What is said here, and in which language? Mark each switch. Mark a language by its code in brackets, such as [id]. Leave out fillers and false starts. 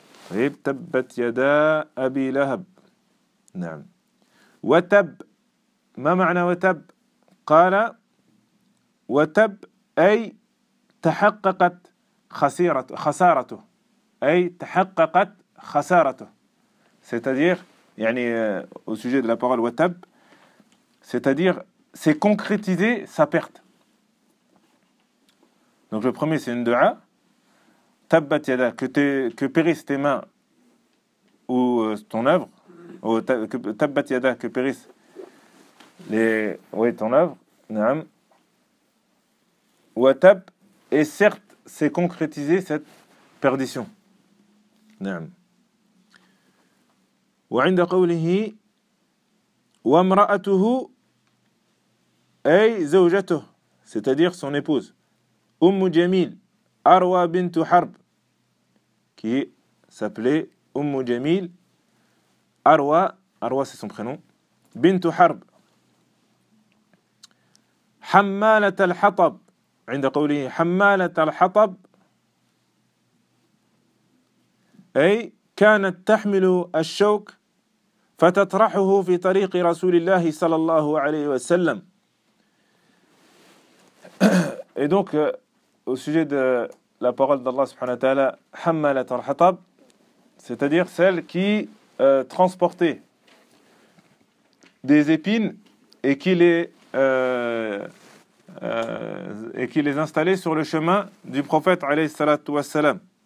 [ar] طيب تبت يدا أبي لهب. نعم. وتب, ما معنى وتب؟ قال وتب أي تحققت خسارته, أي تحققت خسارته. [fr] C'est-à-dire, yani, au sujet de la parole watab, c'est-à-dire c'est concrétiser sa perte. Donc le premier, c'est une dua, tabbat yada, que périssent tes mains ou ton œuvre, ou tabbat yada, que périssent les, oui, ton œuvre. Naam. Watab, et certes c'est concrétiser cette perdition. [ar] Naam. وعند قوله وامرأته أي زوجته, [fr] c'est-à-dire son épouse, [ar] أم جميل أروى بنت حرب, [fr] qui s'appelait [ar] أم جميل أروى, أروى [fr] c'est son prénom, [ar] بنت حرب, حمالة الحطب. عند قوله حمالة الحطب أي كانت تحمل الشوك فتطرحه في طريق رسول الله صلى الله عليه وسلم. [fr] Et donc au sujet de la parole d'Allah subhanahu wa ta'ala, hammalat al-hatab, c'est-à-dire celle qui transportait des épines et qui les installait sur le chemin du prophète alayhi salatu wassalam.